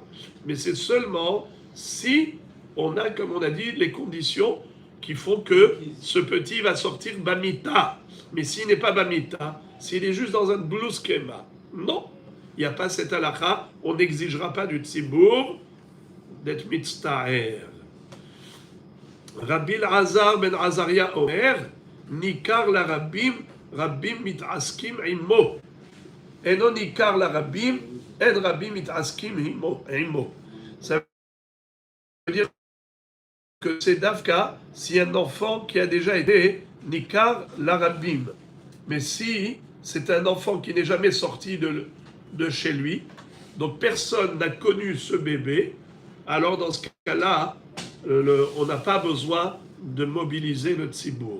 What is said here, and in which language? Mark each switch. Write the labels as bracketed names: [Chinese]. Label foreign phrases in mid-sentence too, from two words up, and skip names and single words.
[French] Mais c'est seulement si on a, comme on a dit, les conditions qui font que ce petit va sortir bamita. Mais s'il n'est pas bamita, s'il est juste dans un blouskema, non, il n'y a pas cette halakha, on n'exigera pas du tzibour d'être mitztaher. [Hebrew] רבי עזר בן עזריה אומר, ניכר לרבים, רבים מתעסקים עמו. אינו ניכר לרבים, אין רבים מתעסקים עמו. [French] Ça veut dire que c'est Davka si un enfant qui a déjà été [Hebrew] ניכר לרבים. [French] Mais si c'est un enfant qui n'est jamais sorti de chez lui, donc personne n'a connu ce bébé, alors dans ce cas-là, on n'a pas besoin de mobiliser le tzibour.